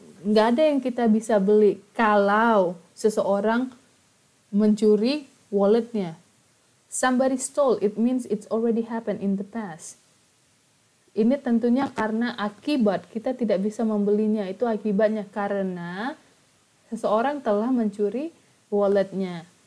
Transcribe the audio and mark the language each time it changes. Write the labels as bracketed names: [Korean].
[Indonesian] Nggak ada yang kita bisa beli kalau seseorang mencuri walletnya. [English] Somebody stole, it means it's already happened in the past. [Indonesian] Ini tentunya karena akibat kita tidak bisa membelinya. Itu akibatnya karena seseorang telah mencuri walletnya.